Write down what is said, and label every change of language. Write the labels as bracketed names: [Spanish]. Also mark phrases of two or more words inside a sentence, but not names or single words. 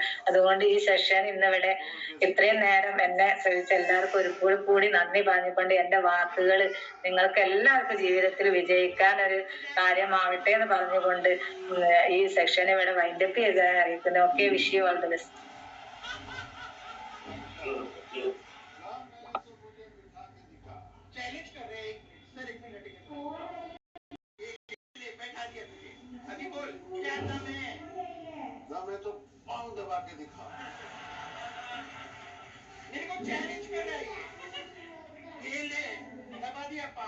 [Malayalam] അതുകൊണ്ട് ഈ സെഷൻ ഇന്നിവിടെ ഇത്രയും നേരം എന്നെ ശ്രമിച്ച എല്ലാവർക്കും ഒരിക്കൽ കൂടി നന്ദി പറഞ്ഞുകൊണ്ട് എന്റെ വാക്കുകൾ നിങ്ങൾക്ക് എല്ലാവർക്കും ജീവിതത്തിൽ വിജയിക്കാൻ ഒരു കാര്യമാവട്ടെ എന്ന് പറഞ്ഞുകൊണ്ട് ഈ സെഷൻ ഇവിടെ വൈൻഡപ്പ് ചെയ്ത് അറിയിക്കുന്നു. [English] ഓക്കെ, wish you all the best. [Hindi] मैं तो पाँव दबा के दिखा, मेरे को चैलेंज कर रहा है ये ले दबा दिया पाँव।